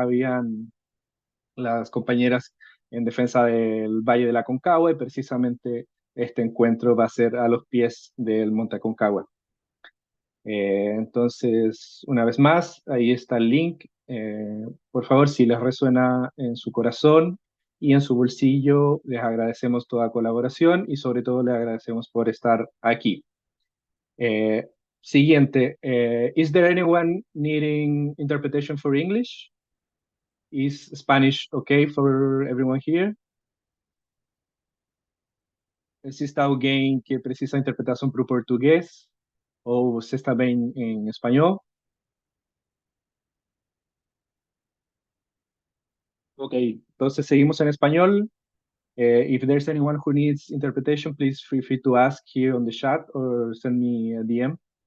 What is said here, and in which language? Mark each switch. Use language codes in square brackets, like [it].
[es] Habían las compañeras en defensa del Valle de la Concagua y precisamente este encuentro va a ser a los pies del Monte Aconcagua. Entonces, una vez más, ahí está el link. Por favor, si les resuena en su corazón y en su bolsillo, les agradecemos toda colaboración y sobre todo les agradecemos por estar aquí. [en] Eh, Siguiente, is there anyone needing interpretation for English? Is Spanish okay for everyone here? [pt] Se está alguém que precisa interpretação para o português? Ou você está bem em espanhol? [es] Ok, entonces seguimos en español. [en] If there's anyone who needs interpretation, please feel free to ask here on the chat or send me a DM.